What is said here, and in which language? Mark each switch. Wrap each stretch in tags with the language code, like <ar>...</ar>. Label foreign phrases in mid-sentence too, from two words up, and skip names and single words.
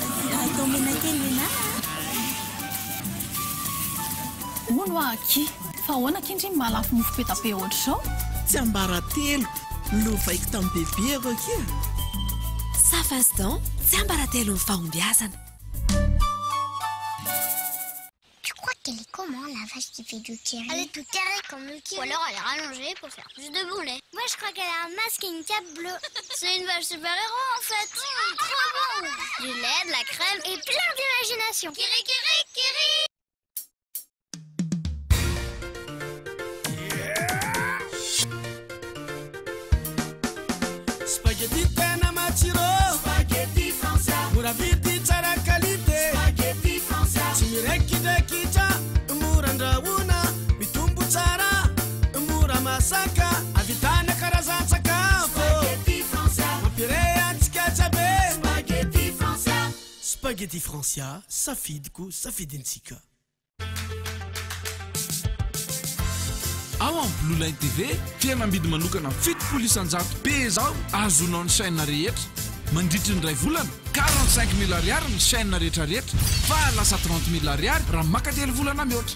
<mg>Atao mena kely ianao. Hono aky, fa ahoana kindry malafo mofo petape ohatra izao? Tsy ambara telo, lovaiko tamin'ny bebe ako akia. Safastan, tsy ambara telo ny fahombiazana.</mg> <fr>Elle est comment la vache qui fait du curry? Elle est tout carrée comme le curry. Ou alors elle est rallongée pour faire plus de boulets. Moi je crois qu'elle a un masque et une cape bleue. C'est une vache super-héros en fait. Trop bon. Du lait, de la crème et plein d'imagination. Kiri kiri kiri.</fr> <mg>Spaghetti tena matsiro. Spaghetti français. Mura vity tsara qualité. Spaghetti français. Tsy mirekirekitra. Murandraona mitombo tsara. Mora masaka. Avitana karazan-tsakafo. Spaghetti français. Mampirehantsika tsabe. Spaghetti français. Spaghetti français. Safidiko, safidintsika. Ao amin'ny Blue Line TV dia mambidy manokana 7,900 be zao azonao ny chaîne rehetra mandritra ny ray volana 45,000 ariary ny chaîne rehetra rehetra fa lasa 30,000 ariary raha maka telo volana mihoatra.</mg>